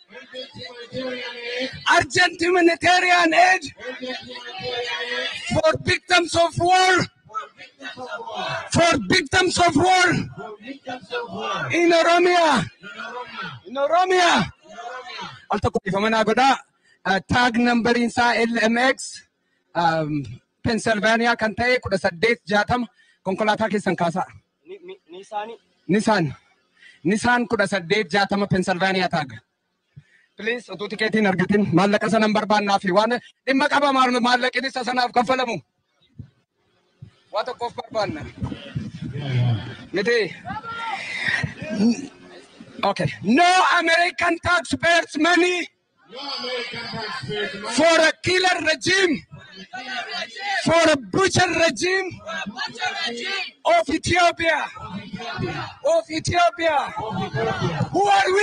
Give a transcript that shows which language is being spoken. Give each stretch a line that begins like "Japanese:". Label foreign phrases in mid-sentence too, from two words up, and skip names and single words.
English: Urgent humanitarian aid for victims of war. For victims of war in Oromia. In Oromia. Tag number inside
Oromo: LMX Pennsylvania kan ta'e 1860 konkolaataa keessan kaasaa.
English: Nissan 1860 Pennsylvania tag.
Oromo: Please utuu tikeetiin argatin maallaqa sanan barbaannaa fi waan dhimma qaba maallaqni isa sanaaf kaffalamu. Waa tokkoof barbaanna. Miti.
English: Okay. No American taxpayers money for a killer regime, for a butcher regime of Ethiopia. Of Ethiopia. Who are we?